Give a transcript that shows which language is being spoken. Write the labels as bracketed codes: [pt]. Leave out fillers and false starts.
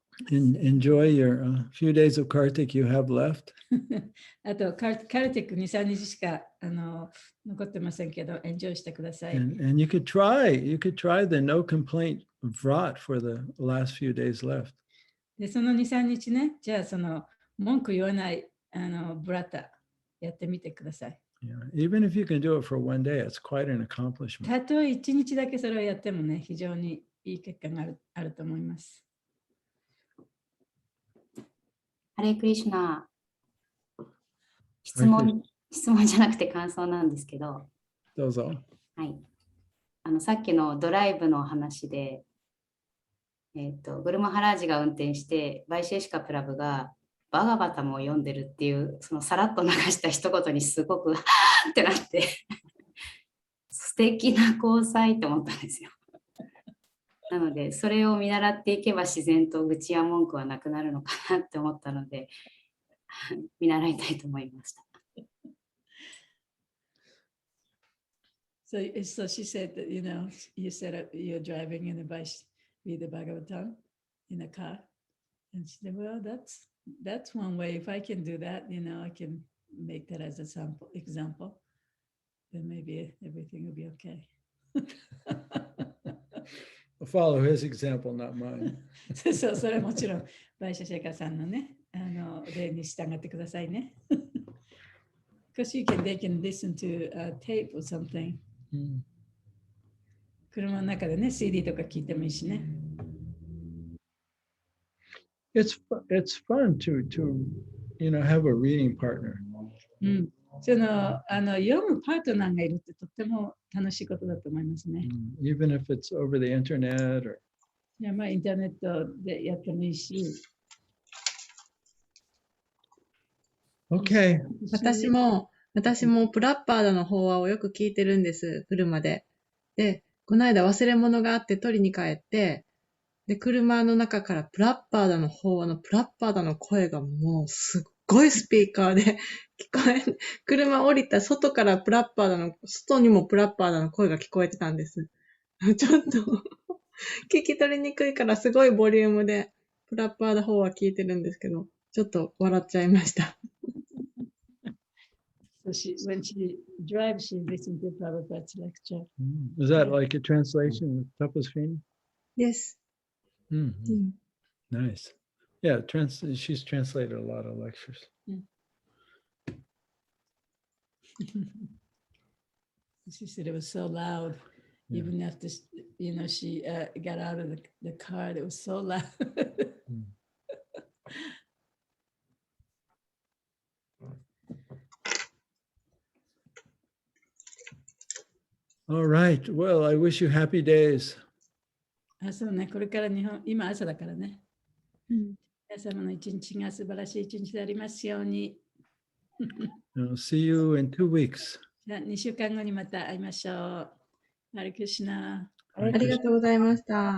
[en] Enjoy your few days of Kartik you have left. [ja] あとカルティック2、3日しか残ってませんけど、エンジョイしてください。 [en] And you could try the no complaint vrat for the last few days left. [ja] で、その2、3日ね、じゃあその文句言わないブラタやってみてください。 [en] Yeah. Even if you can do it for one day, it's quite an accomplishment. [ja] たとえ1日だけそれをやってもね、非常にいい結果があると思います。ハレークリシュナ。質問じゃなくて感想なんですけど。どうぞ。はい。さっきのドライブの話で、グルマハラージが運転して、バイシェシカプラブがバガバタも読んでるっていう、そのさらっと流した一言にすごくはーってなって、素敵な交際って思ったんですよ。なので、それを見習っていけば自然と愚痴や文句はなくなるのかなって思ったので、見習いたいと思いました。 [en] So she said that, you said you're driving in a bike with the Bhagavatam in a car. And she said, well, that's one way. If I can do that, I can make that as a example. Then maybe everything will be okay. I'll follow his example, not mine. [ja] そう、それはもちろん、バイシャシェカさんのね、例に従ってくださいね。 [en] Because they can listen to a tape or something. [ja] 車の中でね、CD とか聞いてもいいしね。 [en] It's fun to have a reading partner. [ja] 読むパートナーがいるってとっても楽しいことだと思いますね。 [en] Even if it's over the internet or [ja] いや、インターネットでやってもいいし。 [en] Okay. [ja] 私もプラッパードの法話をよく聞いてるんです、車で。で、この間忘れ物があって取りに帰って、で、車の中からプラッパードの法話のプラッパードの声がもうすっごいスピーカーで聞こえ、車降りた外から外にもプラッパードの声が聞こえてたんです。ちょっと聞き取りにくいからすごいボリュームでプラッパード法話聞いてるんですけど、ちょっと笑っちゃいました。 [en] So when she drives, she listens to Prabhupada's lecture. Is that like a translation of Tapasvini? Yes. Nice. Yeah, she's translated a lot of lectures. She said it was so loud. Even after she got out of the car, it was so loud. All right. Well, I wish you happy days. [ja] そうね、これから今朝だからね。皆様の一日が素晴らしい一日でありますように。 [en] I'll see you in 2 weeks. [ja] じゃあ2週間後にまた会いましょう。ハレクリシュナ。ありがとうございました。